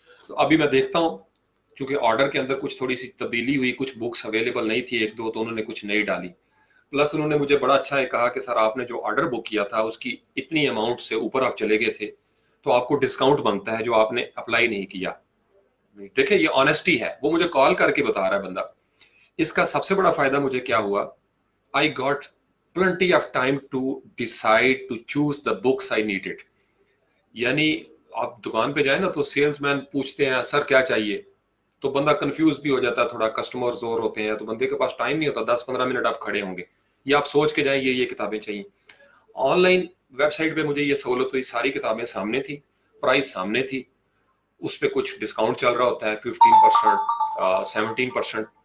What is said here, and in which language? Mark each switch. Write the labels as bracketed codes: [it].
[ur] تو ابھی میں دیکھتا ہوں, چونکہ آرڈر کے اندر کچھ تھوڑی سی تبدیلی ہوئی, کچھ بکس اویلیبل نہیں تھی 1-2, تو انہوں نے کچھ نئی ڈالی. پلس انہوں نے مجھے بڑا اچھا ہے کہا کہ سر آپ نے جو آرڈر بک کیا تھا اس کی اتنی اماؤنٹ سے اوپر آپ چلے گئے تھے, تو آپ کو ڈسکاؤنٹ بنتا ہے جو آپ نے اپلائی نہیں کیا. دیکھیں یہ آنیسٹی ہے, وہ مجھے کال کر کے بتا رہا ہے بندہ. اس کا سب سے بڑا فائدہ مجھے کیا ہوا, [en] I got plenty of time to decide to choose the books I needed. [ur] یعنی آپ دکان پہ جائیں نا تو سیلز مین پوچھتے ہیں سر کیا چاہیے, تو بندہ کنفیوز بھی ہو جاتا ہے تھوڑا, کسٹمر زور ہوتے ہیں, تو بندے کے پاس ٹائم نہیں ہوتا 10-15 منٹ آپ کھڑے ہوں گے, یا آپ سوچ کے جائیں یہ کتابیں چاہیے. آن لائن ویب سائٹ پہ مجھے یہ سہولت ہوئی, ساری کتابیں سامنے تھی, پرائز سامنے تھی, اس پہ کچھ ڈسکاؤنٹ چل رہا ہوتا ہے 15%, 17%.